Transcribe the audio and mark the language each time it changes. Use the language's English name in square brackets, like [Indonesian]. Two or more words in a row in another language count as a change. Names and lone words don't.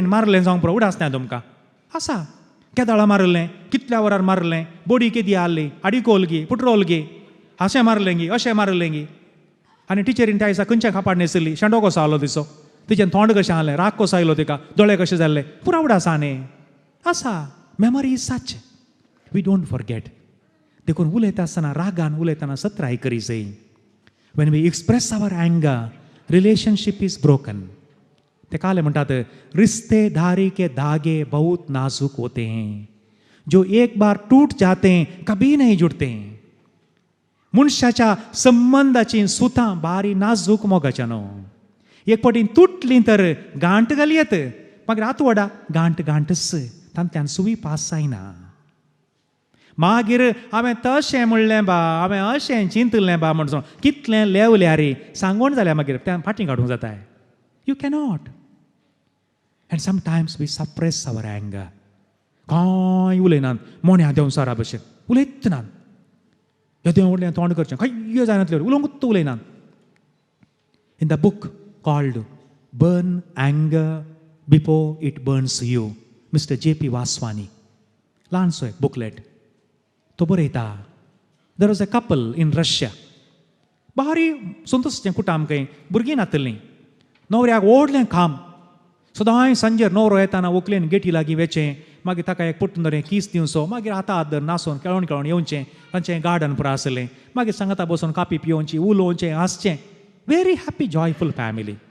[Konkani] मारलें जावंक पुरो उडास नाय तुमकां आसा केदाळां मारलें कितल्या वरार मारलें बॉडी केदी हाडली आडिकोल गी पेट्रोल गी अशें मारलें गी अशें मारलें गी आनी टिचरीन त्या दिसा खंयच्या खापाड न्हेसली शेंडो कसो आहलो दिसो तिचें तोंड कशें आहलें राग कसो आयलो तिका दोळे कशे जाल्ले पुरा उडास आहा न्ही आसा [English] memory is such we don't forget [Konkani] देखून उलयता आसतना रागान उलयतना सत्राय करी जाय [English] when we express our anger relationship is broken [Konkani] ते काले म्हणटात [Hindi] रिश्ते धारी के धागे बहुत नाजुक होते हैं जो एक बार टूट जाते कभी नहीं जुड़ते [Konkani] मनशाच्या संबंधाची सुतां बारी नाजूक मोगाच्या न्हू एक पटीन तुटली तर गांठ घालयत मागीर आतवडा गांठ गांठच तांतल्यान सुवी पास जायना मागीर हांवें तशें म्हणलें बा हांवें अशें चिंतलें बा म्हणून कितलें लेवल्या रे सांगोण जाल्यार मागीर त्या फाटीं काडूंक जाता [English] you cannot and sometimes we suppress our anger [Konkani] कांय उलयनात मोन्या देंवसारा भशेन उलयतनात हे देंवडलें तोंड करचें खंय जायनातलें उलोवंकूच उलयनात [English] in the book called Burn Anger Before It Burns You Mister J.P. [Konkani] वासवानी ल्हानसो एक बुकलेट तो बरयता [English] there was a couple in Russia [Konkani] बारी संतोशें कुटाम खंय भुरगीं नातलीं न्हवऱ्याक व्हडलें काम सदांय सांजेर न्हवरो येताना व्हंकलेन गेटी लागीं वेचें मागीर ताका एक पुट्टून धरून किस दिवचो मागीर आतां आदर नासून केळोन येवचें तांचें गार्डन पुरो आसलें मागीर सांगाता बसून कापी पिवोवची उलोवचें हांसचें [English] very happy joyful family